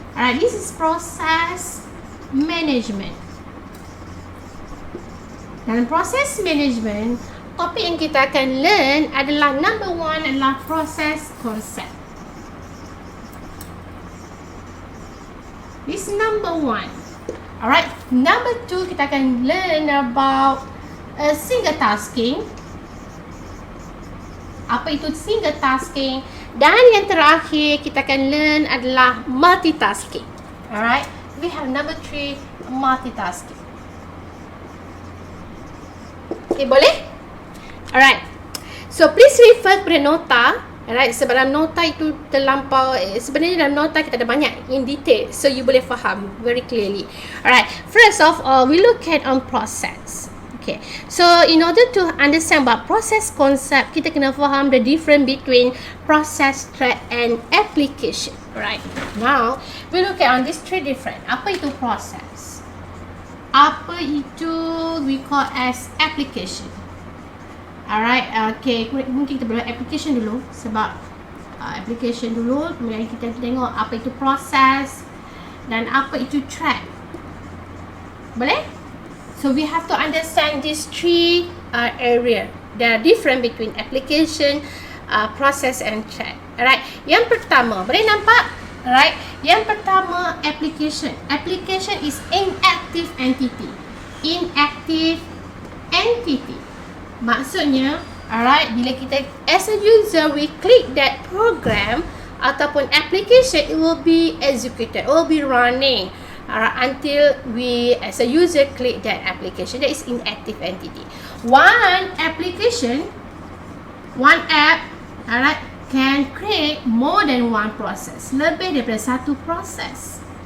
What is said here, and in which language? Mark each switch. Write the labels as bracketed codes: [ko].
[en] Alright, this is process management. [ms] Dalam process management, topik yang kita akan learn adalah number 1 adalah process concept. [en] This is number 1. Alright, number 2 [ms] kita akan [en] learn about single tasking. [ms] Apa itu single tasking? Dan yang terakhir kita akan learn adalah multitasking. [en] Alright, we have number 3, multitasking. Okay, boleh? Alright. So, please refer [ms] kepada nota. Alright, sebab dalam nota itu terlampau, sebenarnya dalam nota kita ada banyak [en] in detail. So, you [ms] boleh faham [en] very clearly. Alright, first of all, we look at on process. Okay, so in order to understand about process concept, [ms] kita kena faham [en] the difference between process, thread and application. Right, now, we look at on these 3 different. [ms] Apa itu [en] process? [ms] Apa itu [en] we call as application? [ms] Alright, okay, mungkin kita belajar application dulu. Sebab application dulu, kemudian kita tengok apa itu process dan apa itu thread. Boleh? [en] So we have to understand these 3 area. There are different between application, process and thread. [ms] Alright, yang pertama, boleh nampak? Alright, yang pertama application. [en] Application is inactive entity. Inactive entity. Maksudnya, alright, [ms] bila kita [en] as a user we click that program ataupun application, it will be executed, it will be running. Alright, until we as a user click that application. That is inactive entity. One application, one app, alright, can create more than one process. [ms] Lebih daripada satu proses.